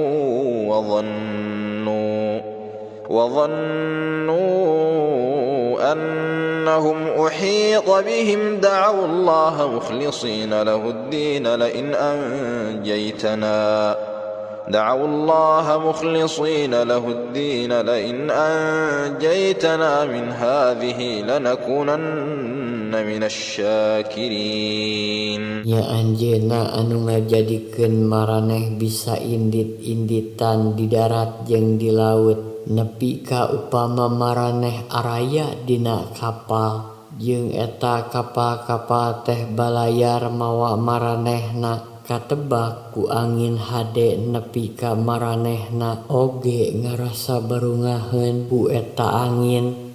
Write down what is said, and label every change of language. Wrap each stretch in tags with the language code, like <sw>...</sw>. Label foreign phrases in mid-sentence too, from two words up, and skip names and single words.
<ar>وظنوا أنهم أحيط بهم دعوا الله مخلصين له الدين لئن أنجيتنا من هذه لنكونن من الشاكرين.</ar> <su>Ya anjeunna anu ngajadikeun maraneh bisa indit-inditan di darat jeung di laut, nepi ka upama maraneh araya dina kapal, jeung eta kapal-kapal teh balayar mawa maranehna katebak ku angin hade nepi ka maranehna oge ngarasa barungaheun ku eta angin.</su>